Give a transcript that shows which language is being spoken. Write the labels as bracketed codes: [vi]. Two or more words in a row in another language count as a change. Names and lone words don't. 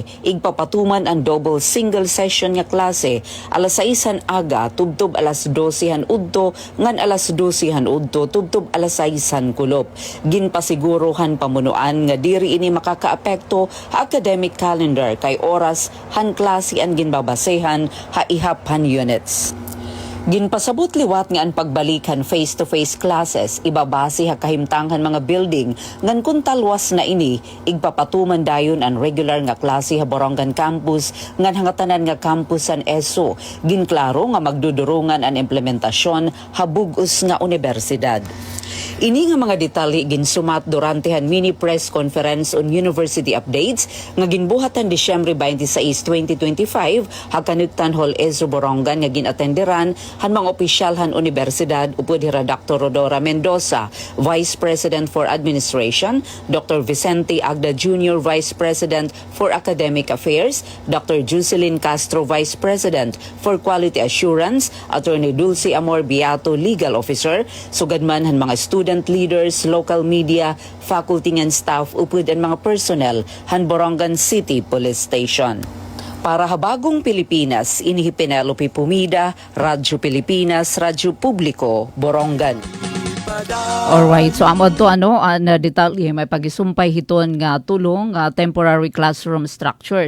[war] Igpapatuman ang double single session nga klase alas 6 aga tubtob alas 12 udto ngan alas 12 udto tubtob alas 6 kulop. Ginpasiguruhan pamunuan nga diri ini makakaapekto academic calendar kay oras han klase ang ginbabasehan haihap han units. Ginpasabot liwat nga ang pagbalikan face-to-face classes ibabase ha kahimtanghan mga building ngan kun talwas na ini igpapatuman dayon ang regular nga klase ha Borongan campus ngan hangatanan nga campus an ESO. Ginklaro nga magdudurungan ang implementasyon ha bug-os nga universidad. Ini nga mga detalye ginsumat durante han [en] mini press conference on university updates [war] nga ginbuhatan Disyembre 26, 2025 hagkanugtan Hall ESO Borongan nga ginatenderan han mga opisyal han universidad upod hira Dr. [en] Rodora Mendoza, Vice President for Administration, Dr. Vicente Agda Jr., Vice President for Academic Affairs, Dr. Jocelyn Castro, Vice President for Quality Assurance, [war] Attorney Dulce Amor Beato, [en] Legal Officer, [war] sugadman han mga [en] student leaders, local media, faculty and staff [war] upod ang mga personnel han Borongan City Police Station. Para habagong Pilipinas, inihi Penelope Pumida, Radyo Pilipinas, Radyo Publiko, Borongan. Alright, so amod to na detalye may pagisumpay hiton nga tulong [en] temporary classroom structures.